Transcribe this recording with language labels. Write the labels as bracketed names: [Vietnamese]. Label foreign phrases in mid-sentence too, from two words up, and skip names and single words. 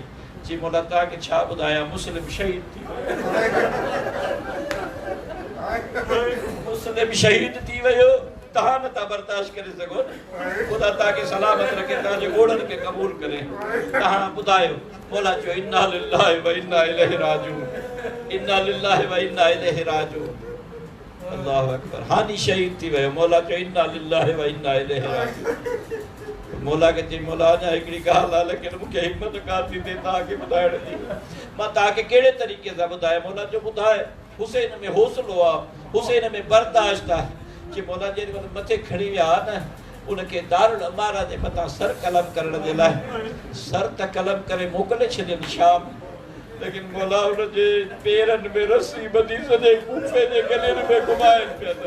[Sindhi] जी मौला तव्हांखे छा ॿुधायां, मुस्लिम शहीद थी वियो, मुस्लिम शहीद थी वियो। तव्हां नथा बर्दाश्त करे सघो न। ख़ुदा तव्हांखे सलामत रखे, तव्हांजे ॻोड़नि खे क़बूल करे। तव्हां ॿुधायो। मौला चयो [Arabic] إنا لله وإنا إليه راجعون, إنا لله وإنا إليه راجعون. الله أكبر. [Sindhi] हानी शहीद थी वियो। मौला चयो [Arabic] إنا لله وإنا إليه راجعون. [Sindhi] मौला खे चई मौला अञा हिकिड़ी ॻाल्हि आहे, लेकिन मूंखे हिमत कान थी थिए तव्हांखे ॿुधाइण जी। मां तव्हांखे कहिड़े तरीक़े सां ॿुधायां? मौला चयो ॿुधाए। हुसैन में हौसलो आहे, हुसैन में बर्दाश्त आहे। जी मौला जेॾी महिल मथे खणी विया न, उनखे दारुल अमारा जे मथां सर कलम करण जे लाइ सर त कलम करे मोकिले छॾियनि शाम, लेकिन मौला उनजे पेरनि में रस्सी ॿधी सॼे कूफ़े जे गलेनि में घुमाइनि पिया था।